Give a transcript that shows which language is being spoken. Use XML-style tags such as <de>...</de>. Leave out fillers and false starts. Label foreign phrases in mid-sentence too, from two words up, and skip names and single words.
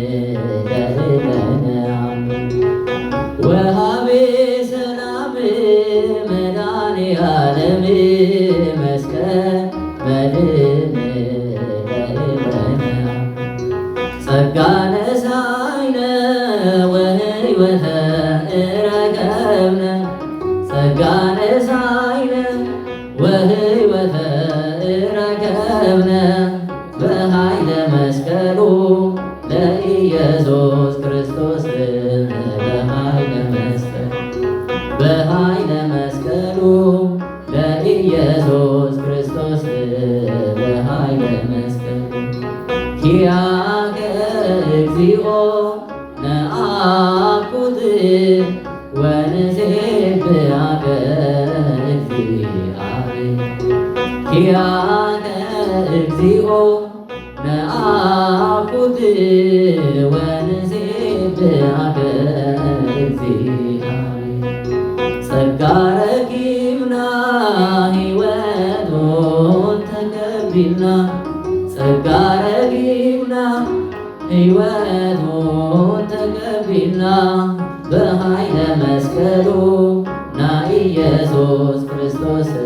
<gez>ለነአምን ወሀቤ ሰላም መድኃኒዓለም መስቀል መድኅነ ለነአምን ጸጋ ነሣኢነ ወሕይወተ ረከብነ ጸጋ ነሣኢነ ወሕይወተ ረከብነ በኃይለ መስቀሉ ለኢየሱስ ክርስቶስ በኃይለ መስቀሉ ለኢየሱስ ክርስቶስ በኃይለ መስቀሉ ኪያከ እግዚኦ ነአኩት ወንሴብሐከ እግዚአብሔር ኪያከ እግዚኦ ነአኩት ወንሴብሐከ እግዚአብሔር</gez> <ti>ጸጋ ረኪብና ሕይወቱን ተቀቢልና ጸጋ ረኪብና ሕይወቱን ተቀቢልና</ti> <gez>በኃይለ መስቀሉ</gez> <ti>ና ኢየሱስ ክርስቶስ</ti>